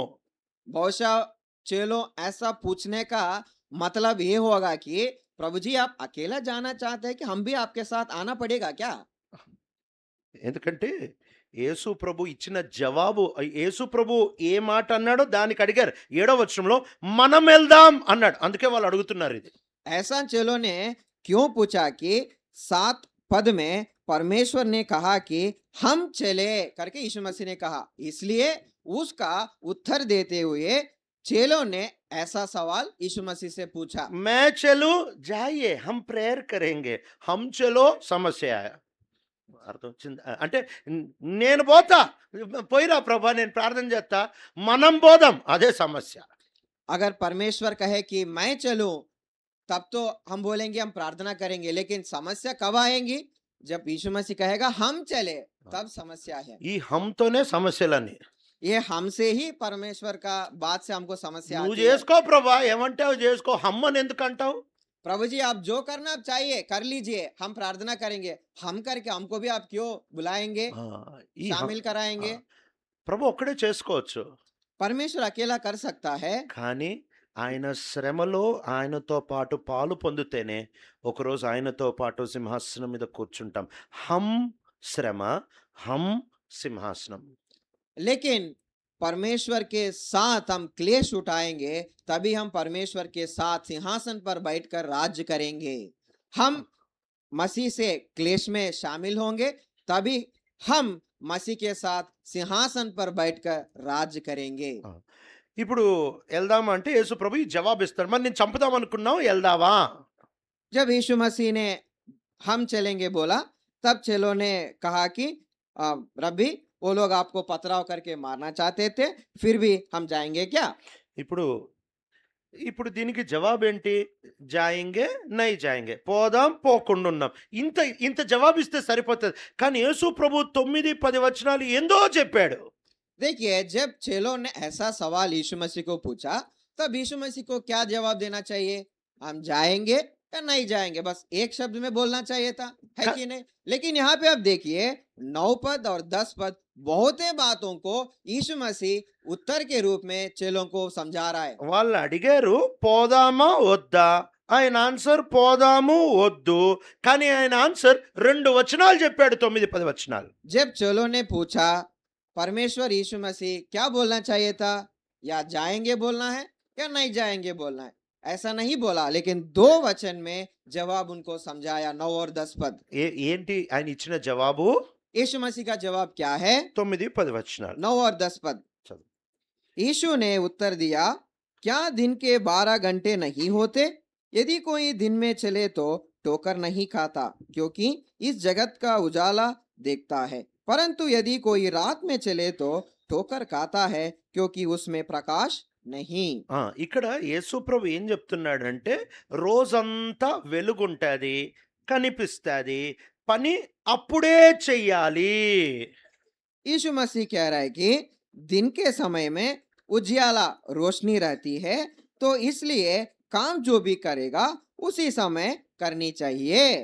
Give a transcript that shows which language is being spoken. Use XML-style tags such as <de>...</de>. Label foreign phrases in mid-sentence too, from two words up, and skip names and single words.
<hi>बहुशा चेलों ऐसा पूछने का मतलब ये होगा कि प्रभु जी आप अकेला जाना चाहते हैं कि हम भी आपके साथ आना पड़ेगा क्या?</hi> <te>ఎందుకంటే యేసు ప్రభు ఇచ్చిన జవాబు యేసు ప్రభు ఏ మాట అన్నాడో దానికి అడిగారు. ఏడో వచనంలో మనం వెళ్దాం అన్నాడు. అందుకే వాళ్ళు అడుగుతున్నారు ఇది.</te> <hi>ऐसा चेलों ने क्यों पूछा कि 7 पद में परमेश्वर ने कहा कि हम चले करके यीशु मसीह ने कहा, इसलिए उसका उत्तर देते हुए चेलों ने ऐसा सवाल यीशु मसीह से पूछा। मैं चलूं जाइए हम प्रेयर करेंगे. हम चलो</hi> <te>సమస్య అర్థం వచ్చింది. అంటే నేను పోతా, పోయిరా ప్రభా నేను ప్రార్థన చేస్తా, మనం పోదాం అదే సమస్య.</te> <hi>अगर परमेश्वर कहे कि मैं चलूं तब तो हम बोलेंगे हम प्रार्थना करेंगे, लेकिन समस्या कब आएंगी? जब यीशु मसीह कहेगा हम चले, तब समस्या है।</hi> <te>ఈ హంతోనే సమస్యలని.</te> <hi>ये हमसे ही परमेश्वर का बात से हमको समस्या</hi> <te>నువ్వు</te> <hi>आती है।</hi> <te>చేసుకో ప్రభా, ఏమంటే అవి చేసుకో, హమ్మని ఎందుకు అంటావు?</te> <hi>प्रभु जी आप जो करना आप चाहिए कर लीजिए, हम प्रार्थना करेंगे। हम करके हमको भी आप क्यों बुलाएंगे, ఆ, ఈ शामिल कराएंगे?</hi> <te>ప్రభు ఒక్కడే చేసుకోవచ్చు.</te> <hi>परमेश्वर अकेला कर सकता है,</hi> <te>కానీ ఆయన శ్రమలో ఆయనతో పాటు పాలు పొందితేనే ఒకరోజు ఆయనతో పాటు సింహాసనం మీద కూర్చుంటాం. హం శ్రమ, హం సింహాసనం.</te> <hi>लेकिन परमेश्वर के साथ हम क्लेश उठाएंगे, तभी हम परमेश्वर के साथ सिंहासन पर बैठकर राज्य करेंगे। हम मसीह से क्लेश में शामिल होंगे, तभी हम मसीह के साथ सिंहासन पर बैठकर राज्य करेंगे।</hi> <te>ఆ, ఇప్పుడు వెళ్దామా అంటే యేసు ప్రభు ఈ జవాబు ఇస్తాడు. మరి నేను చంపుదాం అనుకున్నావు, వెళ్దావా?</te> <hi>जब यीशु मसीह ने हम चलेंगे बोला, तब चेलों ने कहा कि रब्बी वो लोग आपको पथराव करके मारना चाहते थे, फिर भी हम जाएंगे क्या?</hi> <te>ఇప్పుడు ఇప్పుడు దీనికి జవాబు ఏంటి?</te> <hi>जाएंगे नहीं जाएंगे,</hi> <te>పోదాం పోకుండా ఉన్నాం. ఇంత ఇంత జవాబు ఇస్తే సరిపోతుంది. కానీ యేసు ప్రభు 9-10 వచనాలు ఏందో చెప్పాడు.</te> <hi>देखिए जब चेलों ने ऐसा सवाल यीशु मसीह को पूछा, तब यीशु मसीह को क्या जवाब देना चाहिए? हम जाएंगे या नहीं जाएंगे, बस एक शब्द में बोलना चाहिए था, है ख- कि नहीं? लेकिन यहाँ पे आप देखिए 9 पद और 10 पद बहुते बातों को यीशु मसीह उत्तर के रूप में चेलों को समझा रहा है।</hi> <te>వాళ్ళు అడిగారు పోదామా వద్దా? ఆయన ఆన్సర్ పోదాము వద్దు. కానీ ఆయన ఆన్సర్ 2 వచనాలు చెప్పాడు, 9-10 వచనాలు.</te> <hi>जब चेलों ने पूछा परमेश्वर यीशु मसीह क्या बोलना चाहिए था, या जाएंगे बोलना है या नहीं जाएंगे बोलना है, ऐसा नहीं बोला, लेकिन 2 वचन में जवाब उनको समझाया। 9 और 10 पद</hi> <te>ఏంటి ఆయన ఇచ్చిన జవాబు?</te> <hi>यीशु मसीह का जवाब क्या है?</hi> <te>9-10 వచనాలు</te> <hi>9 और 10 पद</hi> <te>చదువు.</te> <hi>यीशु ने उत्तर दिया, क्या दिन के 12 घंटे नहीं होते? यदि कोई दिन में चले तो ठोकर नहीं खाता, क्योंकि इस जगत का उजाला देखता है, परंतु यदि कोई रात में चले तो ठोकर खाता है, क्योंकि उसमें प्रकाश नहीं।</hi> <te>ఇక్కడ యేసు ప్రభు ఏం చెప్తున్నాడంటే రోజంతా వెలుగుంటది, కనిపిస్తుంది, పని అప్పుడే చెయ్యాలి.</te> <hi>यीशु मसीह कह रहा है कि दिन के समय में उजियाला रोशनी रहती है, तो इसलिए काम जो भी करेगा उसी समय करनी चाहिए।</hi>